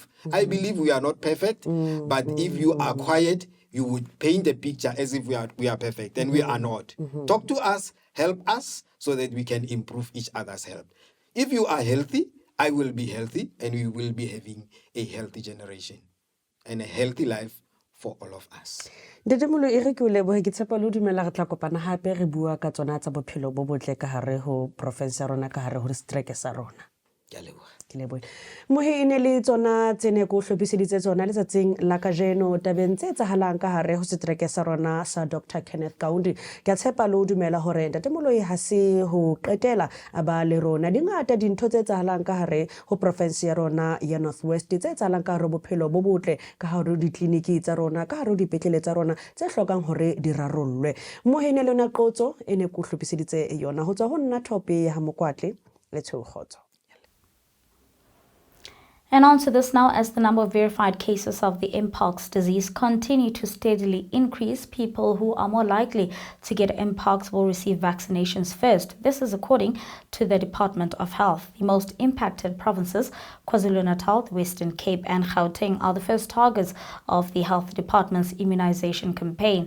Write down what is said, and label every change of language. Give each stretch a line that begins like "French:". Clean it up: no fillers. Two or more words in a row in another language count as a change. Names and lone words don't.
English: I believe we are not perfect, but if you are quiet, you would paint a picture as if we are perfect, and we are not. Talk to us, help us, so that we can improve each other's health. If you are healthy, I will be healthy, and we will be having a healthy generation and a healthy life for all of us.
Southern Sotho: Ntate Moloi, e re ke o lebohe, ke tshepa le dumela re tla kopana hape re bua ka tsona tsa bophelo bo botle ka hare ho province ya rona, ka hare ho distrike sa rona. Mohe ine le tsona tsene ko hlophiseditse tsona letsatsing la kajeno tabeng tse tsahalang ka hare ho setereke sa rona sa Dr. Kenneth Kaunda. Ke a tshepa le dumela hore Ntate Moloi ha se ho qetela a ba le rona. Dingata dintho tse tsahalang ka hare ho province ya rona ya Northwest tse tsahalang ka hare bophelo bo botle ka hare ho ditliniki tsa rona, ka hare ho dipetlele tsa rona tse hlokang hore di rarollwe. Mohe ine le na qotso ene ko hlophiseditse yona ho tswa ho nna Thope ya Mokwatle le Tshogotso.
English: And on to this now, as the number of verified cases of the MPOX disease continue to steadily increase, people who are more likely to get MPOX will receive vaccinations first. This is according to the Department of Health. The most impacted provinces, KwaZulu-Natal, the Western Cape and Gauteng, are the first targets of the Health Department's immunization campaign.